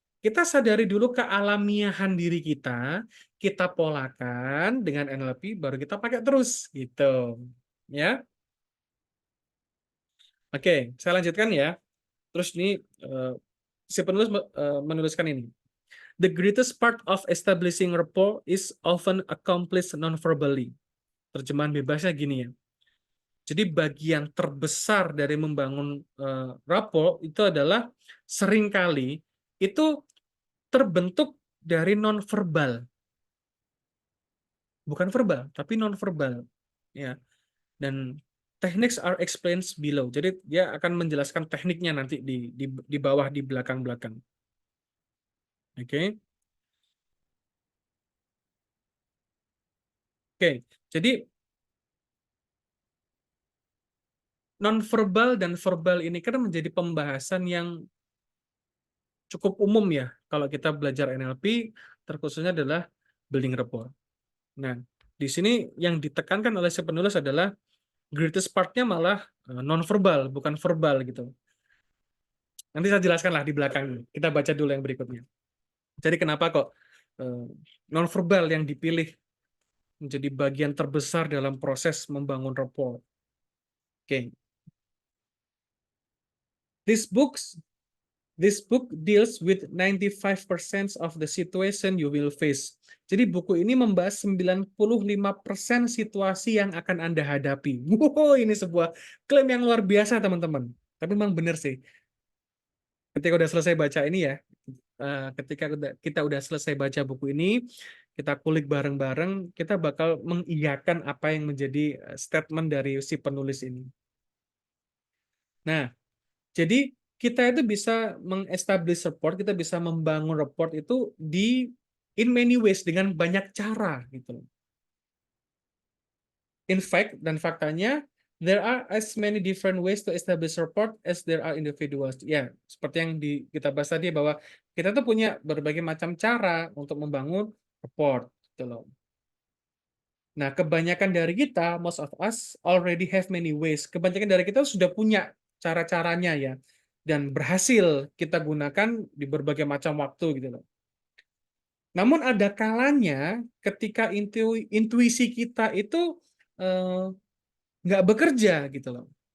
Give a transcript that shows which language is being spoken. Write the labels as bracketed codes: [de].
[id] Kita sadari dulu kealamiahan diri kita polakan dengan NLP, baru kita pakai terus, gitu. Ya, oke, saya lanjutkan ya. Terus ini si penulis menuliskan ini. [en] The greatest part of establishing rapport is often accomplished non-verbally. [id] Terjemahan bebasnya gini ya. Jadi bagian terbesar dari membangun rapport itu adalah seringkali itu terbentuk dari non-verbal. Bukan verbal, tapi non-verbal. Ya. Dan [en] techniques are explained below. [id] Jadi dia akan menjelaskan tekniknya nanti di bawah, di belakang-belakang. Oke. Oke. Jadi nonverbal dan verbal ini kan menjadi pembahasan yang cukup umum ya kalau kita belajar NLP, terkhususnya adalah [en] building rapport. [id] Nah, di sini yang ditekankan oleh si penulis adalah [en] greatest part- [id] nya malah nonverbal, bukan verbal gitu. Nanti saya jelaskan lah di belakang. Kita baca dulu yang berikutnya. Jadi kenapa kok nonverbal yang dipilih menjadi bagian terbesar dalam proses membangun rapport. Oke. [en] This books This book deals with 95% of the situation you will face. [id] Jadi buku ini membahas 95% situasi yang akan Anda hadapi. Wow, ini sebuah klaim yang luar biasa, teman-teman. Tapi memang benar sih. Ketika udah selesai baca ini ya, ketika kita udah selesai baca buku ini, kita kulik bareng-bareng, kita bakal mengiyakan apa yang menjadi statement dari si penulis ini. Nah, jadi kita itu bisa mengestablish rapport, kita bisa membangun rapport itu [en] in many ways, [id] dengan banyak cara gitu. [en] In fact, [id] dan faktanya, [en] there are as many different ways to establish rapport as there are individuals. [id] Ya, seperti yang kita bahas tadi, bahwa kita tuh punya berbagai macam cara untuk membangun rapport gitu loh. Nah, kebanyakan dari kita, [en] most of us already have many ways. [id] Kebanyakan dari kita sudah punya cara-caranya ya, dan berhasil kita gunakan di berbagai macam waktu gitu loh. Namun ada kalanya ketika intuisi kita itu nggak bekerja gitu loh.